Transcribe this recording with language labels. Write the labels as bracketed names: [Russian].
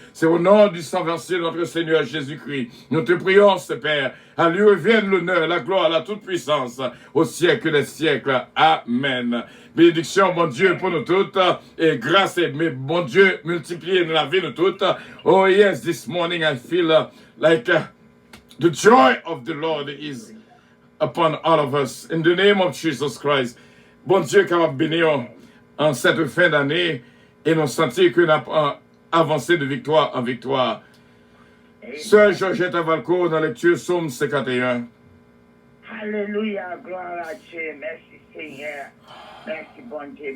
[French] C'est au nom du sang versé de notre Seigneur Jésus-Christ. Nous te prions, ce Père. À lui revienne l'honneur, la gloire, la toute-puissance, au siècle des siècles. Amen. Bénédiction, mon Dieu, pour nous toutes, et grâce, et mon Dieu, multiplié dans la vie de toutes. [English] Oh yes, this morning I feel like the joy of the Lord is upon all of us. In the name of Jesus Christ. [French] Bon Dieu, capable de bénir en cette fin d'année, et nous sentir que nous avons avancé de victoire en victoire. Sœur Georgette Avalco, dans la lecture Psaume 51. Alléluia, gloire à Dieu. Merci Seigneur. Merci bon Dieu.